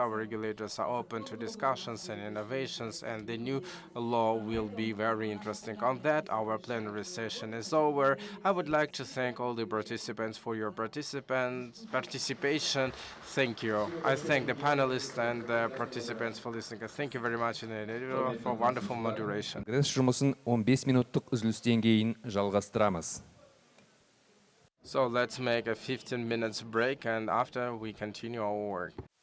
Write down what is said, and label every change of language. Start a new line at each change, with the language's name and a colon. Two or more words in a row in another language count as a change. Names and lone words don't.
English: Our regulators are open to discussions and innovations, and the new law will be very interesting. On that, our plenary session is over. I would like to thank all the participants for your participation. Thank you. I thank the panelists and the participants for listening. Thank you very much for wonderful moderation.
Kazakh: Конгресс жұмысын 15 минуттық үзілістен кейін жалғастырамыз.
English: So let's make a 15 minutes break, and after we continue our work.